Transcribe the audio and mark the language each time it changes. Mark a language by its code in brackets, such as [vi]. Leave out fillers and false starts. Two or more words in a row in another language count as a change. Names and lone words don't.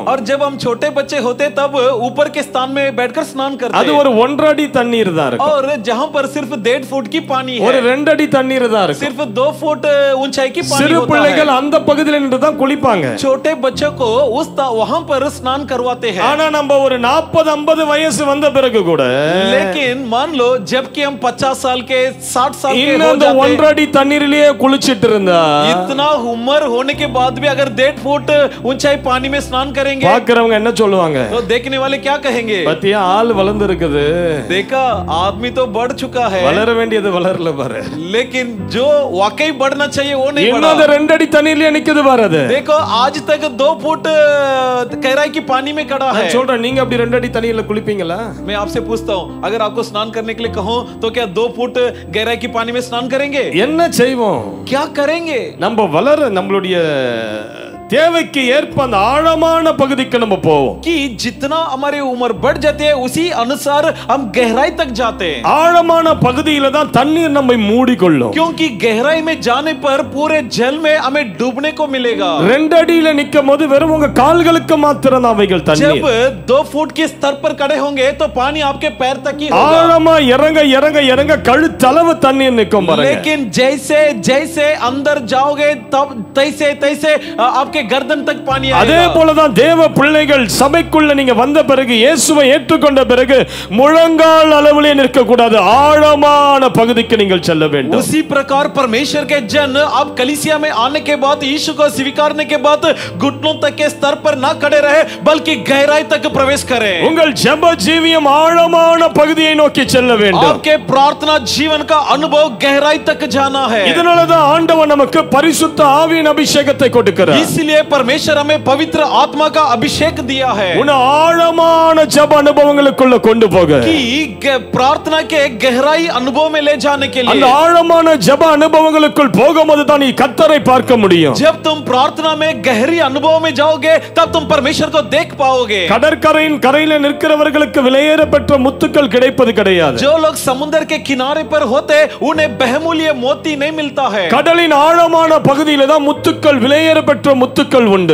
[hi] और जब हम छोटे बच्चे होते तब ऊपर के स्थान में बैठकर स्नान करते [ta] அது [hi] हैं. [ta] ஒரு 1.5 அடி தண்ணீர் தான் இருக்கும். [hi] और जहां पर सिर्फ 1.5 फुट की पानी [ta] ஒரு [hi] है, [ta] 2 அடி தண்ணீர் தான் இருக்கும். [hi] सिर्फ 2 फुट ऊंचाई की पानी [ta] சிறு [hi] होता [ta] பிள்ளைகள் [hi] है. [ta] அந்த பகுதியில நின்று தான் குளிப்பாங்க. [hi] छोटे बच्चों को वहां पर स्नान करवाते हैं. [ta] ஆனா நம்ம ஒரு 40-50 வயசு வந்த பிறகு கூட [hi] लेकिन मान लो जबकि हम 50 साल के 60 साल के [ta] இன்னும் [hi] हो [ta] அந்த [hi] जाते [ta] 1.5 அடி தண்ணீரிலேயே குளிச்சிட்டு இருந்தா [hi] इतना उम्र होने के बाद भी अगर 1.5 फुट ऊंचाई पानी में स्नान करेंगे [ta] பாக்குறவங்க என்ன சொல்லுவாங்க? [hi] तो देखने वाले क्या कहेंगे? [ta] பத்தியா ஆள் வளர்ந்து இருக்குது. [hi] देखा आदमी तो बढ़ चुका है, [ta] வளர வேண்டியது வளரல பாரு. [hi] लेकिन जो वाकई बढ़ना चाहिए वो नहीं [ta] இன்னும் அந்த [hi] बढ़ा. [ta] 2 அடி தண்ணீர்லயே நிக்குது பாரு அது. [hi] देखो आज तक 2 फुट गहराई की पानी में खड़ा है. [ta] நான் சொல்றேன், நீங்க அப்படி 2 அடி தண்ணீர்ல குளிப்பீங்களா? [hi] मैं आपसे पूछता हूँ, अगर आपको स्नान करने के लिए कहूँ तो क्या 2 फुट गहराई की पानी में स्नान करेंगे? [ta] என்ன செய்வோம்? [hi] क्या करेंगे? [ta] நம்ம வளர நம்மளுடைய தேவைக்கு ஏற்ப அந்த ஆழமான பகுதிக்கு நம்ம போவோம். [hi] कि जितना हमारी उम्र बढ़ जाती है उसी अनुसार हम गहराई तक जाते हैं. [ta] ஆழமான பகுதியில தான் தண்ணீர் நம்மை மூடிக்கொள்ளும். [hi] क्योंकि गहराई में जाने पर पूरे जल में हमें डूबने को मिलेगा. [ta] 2 அடியில நிக்கும்போது வெறும் உங்க கால்களுக்கு மாத்திரம் தான் அவைகள் தண்ணீர். [hi] जब 2 फुट के स्तर पर खड़े होंगे तो पानी आपके पैर तक ही होगा. [ta] ஆழமா இறங்க இறங்க இறங்க கழுத்தளவு தண்ணீர் நிக்கும் பாருங்க. [hi] लेकिन जैसे जैसे अंदर जाओगे तब तैसे तैसे आपके गर्दन तक पानी [ta] அதே [hi] आएगा. [ta] போலதான் தேவ பிள்ளைகள் சபைக்குள்ள நீங்க வந்த பிறகு இயேசுவை ஏற்றுக்கொண்ட பிறகு முழங்கால் அளவிலே நிற்க கூடாது. ஆழமான பகுதிக்கு நீங்கள் செல்ல வேண்டும். [hi] उसी प्रकार परमेश्वर के जन अब कलीसिया में आने के बाद यीशु को स्वीकारने के बाद घुटनों तक के स्तर पर ना खड़े रहे बल्कि गहराई तक प्रवेश करें. [ta] உங்கள் ஜெப ஜீவியம் ஆழமான பகுதியை நோக்கி செல்ல வேண்டும். [hi] आपके प्रार्थना जीवन का अनुभव गहराई तक जाना है. [ta] இதனாலதான் ஆண்டவர் நமக்கு பரிசுத்த ஆவியின் அபிஷேகத்தை கொடுக்கிறார். [hi] इसलिए परमेश्वर हमें पवित्र आत्मा का अभिषेक दिया है [ta] உன்னை ஆழமான ஜெப அனுபவங்களுக்குள்ள கொண்டு போக, [hi] कि प्रार्थना के गहराई अनुभव में ले जाने के [ta] அந்த [hi] लिए. [ta] ஆழமான ஜெப அனுபவங்களுக்குள் போகும்போது தான் நீ கர்த்தரை பார்க்க முடியும். [hi] जब तुम प्रार्थना में गहरी अनुभव में जाओगे तब तुम परमेश्वर को देख पाओगे. [ta] கடற்கரையின் கரையில நிற்கிறவர்களுக்கு விலையேற பெற்ற முத்துக்கள் கிடைப்பது கிடையாது. [hi] जो लोग समुद्र के किनारे पर होते उन्हें बहुमूल्य मोती नहीं मिलता है. [ta] கடலின் ஆழமான பகுதியில தான் முத்துக்கள் விலையேற பெற்ற முத்துக்கள் உண்டு.